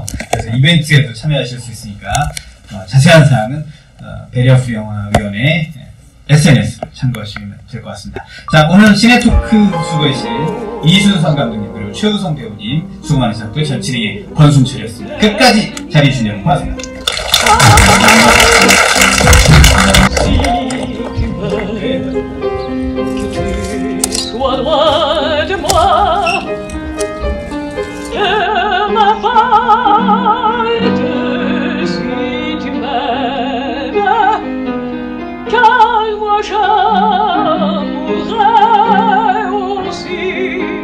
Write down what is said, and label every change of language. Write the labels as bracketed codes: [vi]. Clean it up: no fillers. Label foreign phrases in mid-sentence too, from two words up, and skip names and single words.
[ko] 그래서 이벤트에도 참여하실 수 있으니까 자세한 사항은 배려프 영화위원회 SNS 참고하시면 될 것 같습니다. 자, 오늘 시네토크 수고하실 이순성 감독님 그리고 최우성 배우님 수고 많으셨고요. 전 진행의 권순철이었습니다. 끝까지 자리해 주시면 고맙습니다. [fr] Sois loin de moi, que ma faille si tu m'aimes, car moi j'aimerais aussi.